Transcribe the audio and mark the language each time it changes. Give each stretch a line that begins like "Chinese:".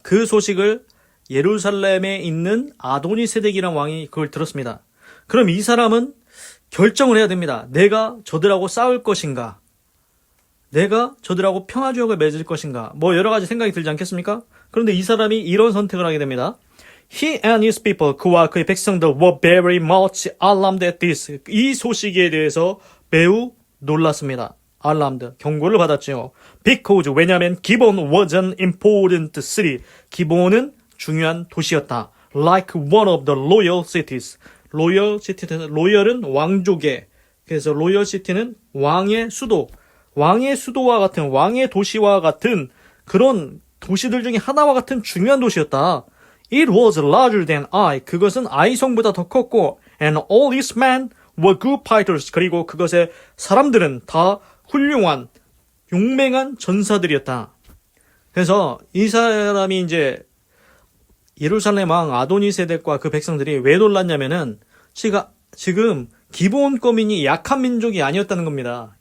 Korean: 그 소식을 예루살렘에 있는 아도니세덱이란 왕이 그걸 들었습니다. 그럼 이 사람은 결정을 해야 됩니다. 내가 저들하고 싸울 것인가? 내가 저들하고 평화조약을 맺을 것인가? 뭐 여러 가지 생각이 들지 않겠습니까? 그런데 이 사람이 이런 선택을 하게 됩니다.
English: He and his people,
Korean: 그와 그의 백성들
English: were very much alarmed at this.
Korean: 이 소식에 대해서 매우 놀랐습니다. 알람드, 경고를 받았죠.
English: Because,
Korean: 왜냐하면
English: 기본 was an important city.
Korean: 기본은 중요한 도시였다.
English: Like one of the royal cities.
Korean: 로열은 왕족의, 그래서 로열 시티는 왕의 수도. 왕의 수도와 같은, 왕의 도시와 같은 그런 도시들 중에 하나와 같은 중요한 도시였다.
English: It was larger than I.
Korean: 그것은 아이성보다 더 컸고,
English: and all its men were good fighters.
Korean: 그리고 그것의 사람들은 다 훌륭한, 용맹한 전사들이었다. 그래서 이 사람이 이제 예루살렘 왕 아도니세덱과 그 백성들이 왜 놀랐냐면은 지금 기브온 거민이 약한 민족이 아니었다는 겁니다.